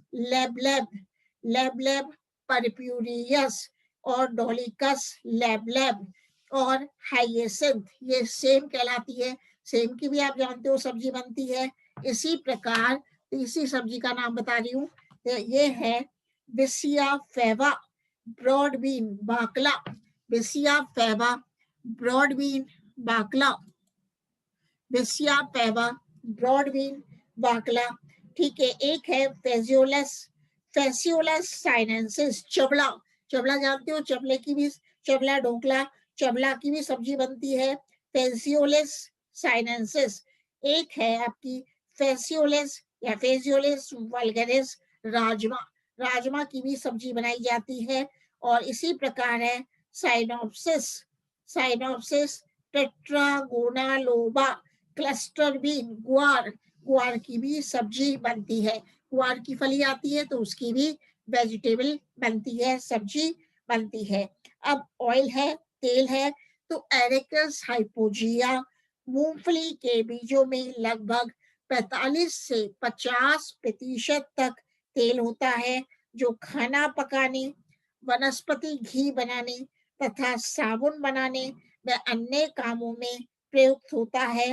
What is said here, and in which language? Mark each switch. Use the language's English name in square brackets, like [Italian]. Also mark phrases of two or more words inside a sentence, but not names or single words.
[Hindi] लेबलेब परप्यूरियस और डोलिकस लेबलेब और हाइएसिंथ, ये सेम कहलाती है। सेम की भी आप जानते हो सब्जी बनती है। इसी प्रकार तीसरी सब्जी का नाम बता रही हूँ, ये है बिसिया फेवा [English] broad bean [Hindi] बाकला। बिसिया फेवा [English] broad bean [Hindi] बाकला, बिसिया फेवा [English] broad bean [Hindi] बाकला। ठीक है, एक है फेजियोलस, फेसियोलस साइनेंसिस चबला। चबला जानते हो, चबले की भी, चबला ढोकला, चबला की भी सब्जी बनती है। फेसियोलस साइनेंसिस। एक है आपकी फेसियोलस या फेसियोलस वल्गरिस राजमा, राजमा की भी सब्जी बनाई जाती है। और इसी प्रकार है साइनोप्सिस, साइनोप्सिस टेट्रागोनालोबा [English] cluster bean [Hindi] ग्वार, ग्वार की भी सब्जी बनती है। ग्वार की फली आती है तो उसकी भी वेजिटेबल बनती है, सब्जी बनती है। अब ऑयल है, तेल है, तो एरेकस हाइपोजिया मूंगफली के बीजों में लगभग 45 से 50% तक तेल होता है, जो खाना पकाने, वनस्पति घी बनाने तथा साबुन बनाने व अन्य कामों में प्रयुक्त होता है।